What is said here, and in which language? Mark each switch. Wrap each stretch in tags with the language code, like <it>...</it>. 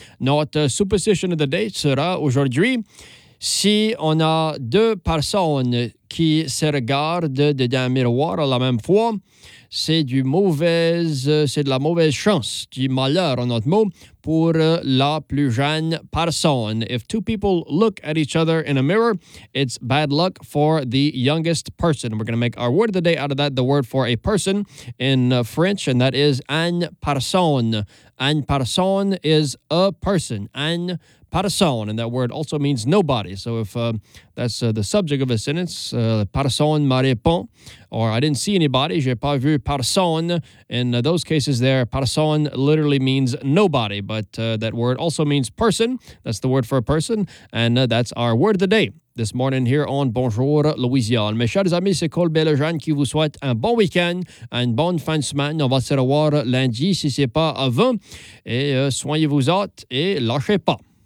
<fr>Notre Superstition of the Day sera aujourd'hui. Si on a deux personnes qui se regardent dans un miroir à la même fois, c'est de la mauvaise chance, du malheur en notre mot, pour la plus jeune personne.</fr> <en>If two people look at each other in a mirror, it's bad luck for the youngest person. We're going to make our word of the day out of that, the word for a person in French, and that is une personne. Une personne is a person. Une personne, and that word also means nobody. So if that's the subject of a sentence,</en> <fr>personne me répond,</fr> <en>or I didn't see anybody,</en> <fr>j'ai pas vu personne.</fr> <en>In those cases there, personne literally means nobody, but that word also means person. That's the word for a person, and that's our word of the day this morning here on Bonjour Louisiane.</en> <fr>Mes chers amis, c'est Cole Bélejean qui vous souhaite un bon week-end, une bonne fin de semaine. On va se revoir lundi, si c'est pas avant, et soignez-vous autres et lâchez pas.</fr>